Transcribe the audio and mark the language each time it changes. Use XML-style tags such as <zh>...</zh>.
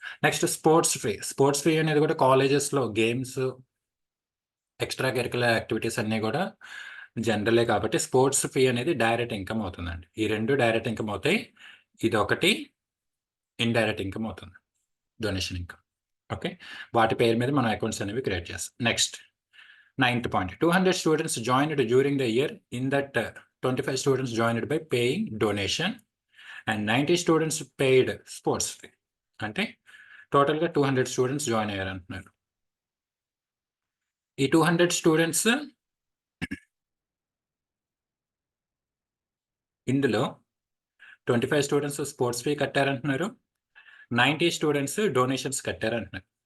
<te>Next sports fee అనేది కూడా కాలేజెస్లో గేమ్స్, ఎక్స్ట్రా కరికులర్ యాక్టివిటీస్ అన్నీ కూడా జనరలే కాబట్టి స్పోర్ట్స్ ఫీ అనేది డైరెక్ట్ ఇన్కమ్ అవుతుందండి. ఈ రెండు డైరెక్ట్ ఇన్కమ్ అవుతాయి, ఇది ఒకటి ఇండైరెక్ట్ ఇన్కమ్ అవుతుంది, డొనేషన్ ఇన్కమ్. ఓకే, వాటి పేరు మీద మనం అకౌంట్స్ అనేవి క్రియేట్ చేస్తాం.</te> <en>Next 9th point, 200 students joined during the year. In that 25 students joined by paying donation and 90 students paid sports fee.</en> <te>అంటే టోటల్గా 200 స్టూడెంట్స్ జాయిన్ అయ్యారు అంటున్నారు. ఈ 200 స్టూడెంట్స్ ఇందులో 25 students sports fee కట్టారంటున్నారు, 90 students donations కట్టారంటున్నారు.</te>